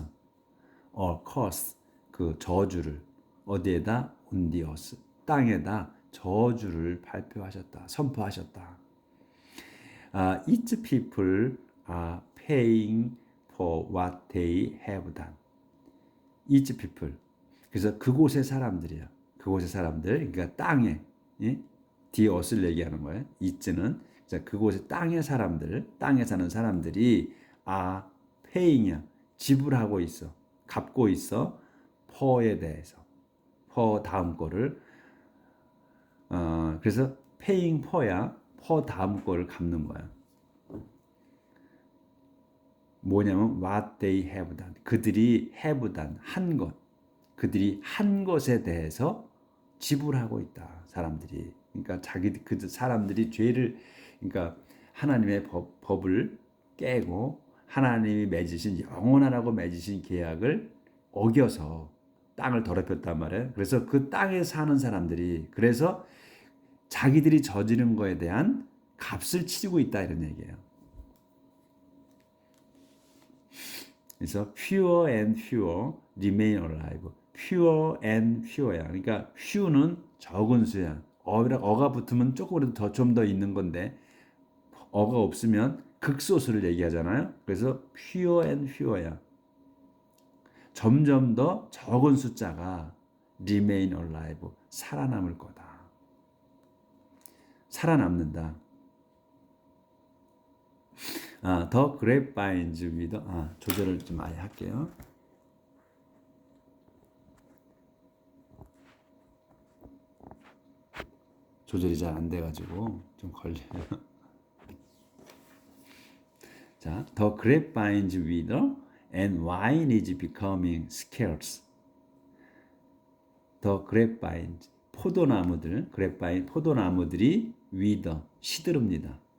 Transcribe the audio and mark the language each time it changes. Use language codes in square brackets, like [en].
[en] a curse [ko] 그 저주를 어디에다? [en] on the earth [ko] 땅에다 저주를 발표하셨다. 선포하셨다. [en] Each people are paying for what they have done. Each people. [ko] 그래서 그곳의 사람들이야. 그곳의 사람들. 그러니까 땅에 the earth를 얘기하는 거예요. each는 그곳의 땅의 사람들, 땅에 사는 사람들이 are paying이야. 지불하고 있어. 갚고 있어. for에 대해서. for 다음 거를 그래서 [en] paying for [ko] 야. for 다음 거를 갚는 거야. 뭐냐면 [en] what they have done. [ko] 그들이 [en] have done [ko] 한 것. 그들이 한 것에 대해서 지불하고 있다. 사람들이. 그러니까 그 사람들이 죄를 그러니까 하나님의 법을 깨고 하나님이 맺으신 영원하라고 맺으신 계약을 어겨서 땅을 더럽혔단 말이에요. 그래서 그 땅에 사는 사람들이 그래서 자기들이 저지른 거에 대한 값을 치르고 있다 이런 얘기예요. 그래서 [en] fewer and fewer remain alive. fewer and fewer야. [ko] 그러니까 few는 적은 수야. 어가 붙으면 조금이라도 좀 더 있는 건데 어가 없으면 극소수를 얘기하잖아요. 그래서 [en] fewer and fewer야. [ko] 점점 더 적은 숫자가 [en] remain alive. [ko] 살아남을 거다. 살아남는다. [en] The grapevines with [ko] 조절을 좀 아예 할게요. 조절이 잘 안 돼가지고 좀 걸려요. [en] 자, the grapevines wither and wine is becoming scarce. The grapevines [ko] 포도나무들, grapevine 포도나무들이 wither 시듭니다.